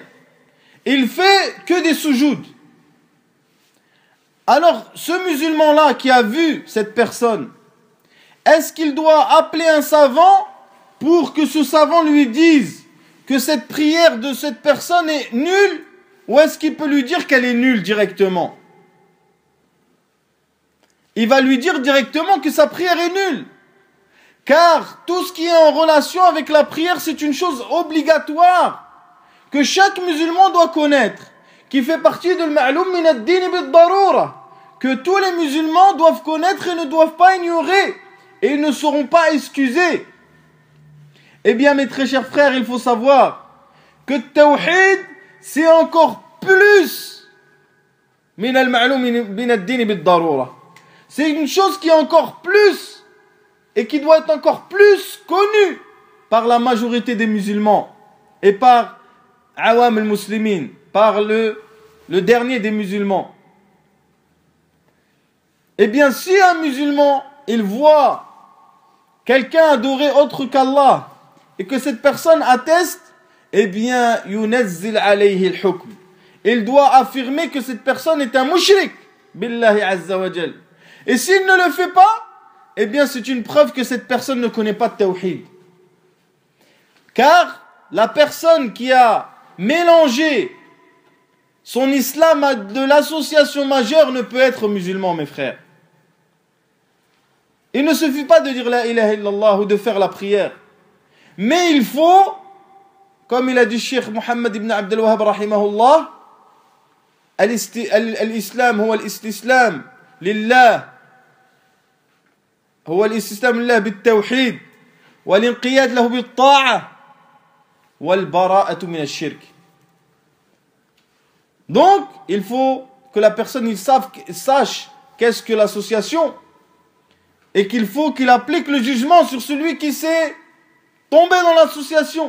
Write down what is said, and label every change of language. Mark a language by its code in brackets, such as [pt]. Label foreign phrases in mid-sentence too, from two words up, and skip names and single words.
[fr] Il fait que des soujouds. Alors, ce musulman-là qui a vu cette personne, est-ce qu'il doit appeler un savant pour que ce savant lui dise que cette prière de cette personne est nulle, ou est-ce qu'il peut lui dire qu'elle est nulle directement? Il va lui dire directement que sa prière est nulle. Car tout ce qui est en relation avec la prière, c'est une chose obligatoire que chaque musulman doit connaître, qui fait partie de [ar] المعلوم من الدين بالضرورة, [fr] que tous les musulmans doivent connaître et ne doivent pas ignorer, et ils ne seront pas excusés. Eh bien, mes très chers frères, il faut savoir que le tawhid, c'est encore plus [ar] من المعلوم من الدين بالضرورة. [fr] C'est une chose qui est encore plus et qui doit être encore plus connue par la majorité des musulmans et par [ar] عوام المسلمين, [fr] par le dernier des musulmans. Eh bien, si un musulman, il voit quelqu'un adorer autre qu'Allah et que cette personne atteste, eh bien, [ar] ينزل عليه الحكم. [fr] Il doit affirmer que cette personne est un [ar] مشرك بالله عز وجل. [fr] Et s'il ne le fait pas, eh bien, c'est une preuve que cette personne ne connaît pas de tawhid. Car la personne qui a mélangé son islam à de l'association majeure ne peut être musulman, mes frères. Il ne suffit pas de dire [ar] لا إله إلا الله [fr] ou de faire la prière. Mais il faut, comme il a dit Cheikh Mohammed ibn Abdel Wahhab [ar] رحمه الله الإسلام هو الاستسلام لله هو الاستسلام لله بالتوحيد, والانقياد له بالطاعة والبراءة من الشرك. [fr] Donc, il faut que la personne sache qu'est-ce que l'association et qu'il faut qu'il applique le jugement sur celui qui s'est tombé dans l'association.